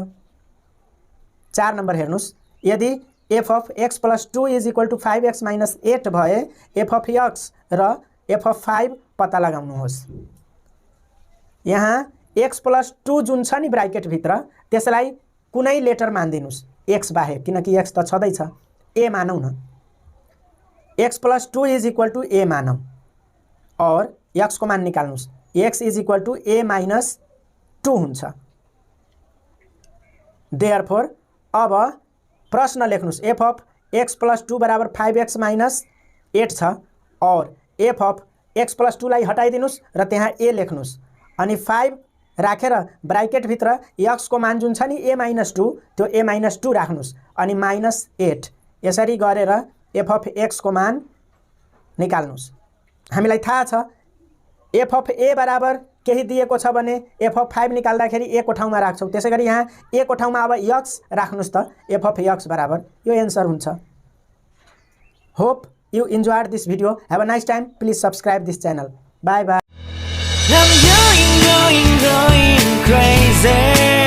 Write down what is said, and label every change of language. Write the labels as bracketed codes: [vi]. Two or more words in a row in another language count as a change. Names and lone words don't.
[ne] 4 नम्बर हेर्नुस्, यदि [en] f of x [ne] + 2 = 5x - 8 भए [en] f of x [ne] र [en] f of 5 [ne] पत्ता लगाउनुहोस्। यहाँ x + 2 जुन छ नि ब्राकेट भित्र त्यसलाई कुनै लेटर मान्दिनुस् x बाहेक, किनकि x त छँदै छ, a मानौ न। x + 2 = a मानौ और x को मान निकाल्नुस्, x = a - 2 हुन्छ। देयरफोर अब प्रश्न लेख्नुस्, [en] f of x [ne] + 2 बराबर 5x - 8 छ और [en] f of x [ne] + 2 लाई हटाइदिनुस् र त्यहाँ a लेख्नुस् अनि 5 राखेर ब्राकेट भित्र x को मान जुन छ नि a - 2 त्यो a - 2 राख्नुस् अनि -8, यसरी गरेर [en] f of xको [ne] मान निकाल्नुस्। हामीलाई थाहा छ [en] f of a [ne] बराबर केही दिएको छ भने [en] f of 5 [ne] निकाल्दाखेरि ए को ठाउँमा राख्छौँ। त्यसै गरी यहाँ ए को ठाउँमा अब एक्स राख्नुस् त [en] f of x [ne] बराबर यो एन्सर हुन्छ। [en] होप you enjoyed this video. Have a nice time. Please subscribe this channel. Bye bye. I'm going crazy.